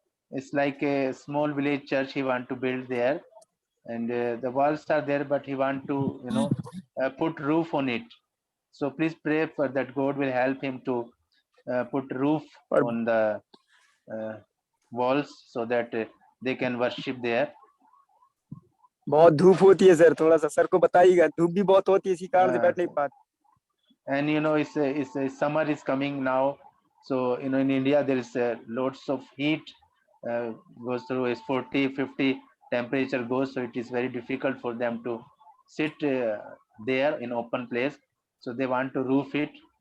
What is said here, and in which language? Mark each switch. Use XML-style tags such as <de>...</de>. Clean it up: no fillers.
<en>It's like a small village church he want to build there, and the walls are there, but he want to put roof on it. So please pray for that God will help him to put roof on the walls so that they can worship there.</en> <hi>बहुत धूप होती है sir, थोड़ा सा sir को बताइएगा, धूप भी बहुत होती है, इसी कारण से बैठ नहीं पाते।</hi> <en>And you know, it's summer is coming now, so you know in India there is lots of heat goes through, is 40-50 temperature goes, so it is very difficult for them to sit there in open place, so they want to roof it.</en>